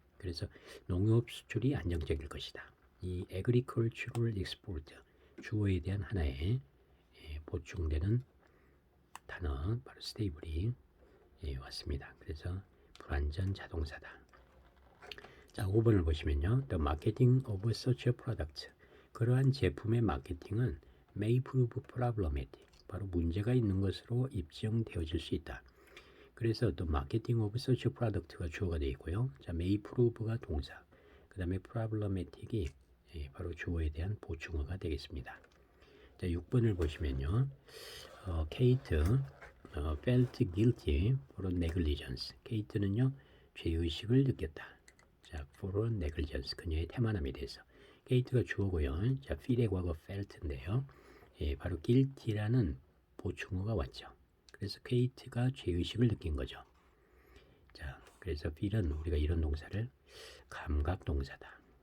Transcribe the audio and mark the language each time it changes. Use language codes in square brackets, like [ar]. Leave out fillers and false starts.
[ko] 그래서 농업 수출이 안정적일 것이다. 이 agricultural export, 주어에 대한 하나의 보충되는 단어, 바로 stable이 왔습니다. 그래서 불완전 자동사다. 자, 5번을 보시면요. [en] The marketing of such a product. [ko] 그러한 제품의 마케팅은 [en] may prove problematic. [ko] 바로 문제가 있는 것으로 입증되어질 수 있다. 그래서 the marketing of such a product가 주어가 되어 있고요. 자, may prove가 동사, 그 다음에 problematic이 바로 주어에 대한 보충어가 되겠습니다. 자, 6번을 보시면요. [en] Kate felt guilty for negligence. [ko] 케이트는요, 죄의식을 느꼈다. 자, for negligence, 그녀의 태만함에 대해서. 케이트가 주어고요. 자, feel의 과거 felt인데요. 바로 guilty라는 보충어가 왔죠. 그래서 케이트가 죄의식을 느낀 거죠. 자, 그래서 feel은 우리가 이런 동사를 감각 동사다.